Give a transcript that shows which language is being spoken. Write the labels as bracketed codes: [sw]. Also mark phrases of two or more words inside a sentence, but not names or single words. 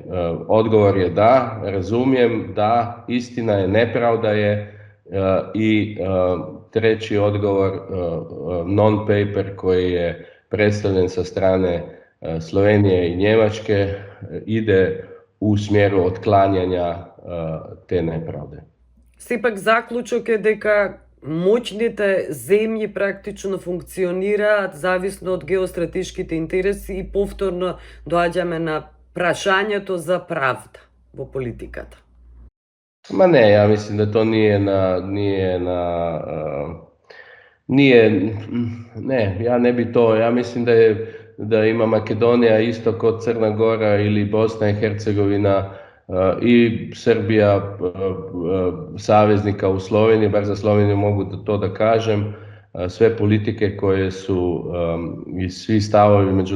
[hr] Odgovor je da, razumijem, da, istina je, nepravda je i treći odgovor, non-paper koji je predstavljen sa strane Slovenije i Njemačke ide u smjeru otklanjanja te nepravde. [mk] Сепак заклучок е дека моќните земји практично функционираат зависно од геостратешките интереси и повторно доаѓаме на прашањето за правда во политиката. [hr] Ma ne, ja mislim da to ne, ja ne bi to, ja mislim da ima Makedonija isto kod Crna Gora ili Bosna i Hercegovina i Srbija saveznika u Sloveniji, bar za Sloveniju mogu to da kažem, sve politike koje su i svi stavovi,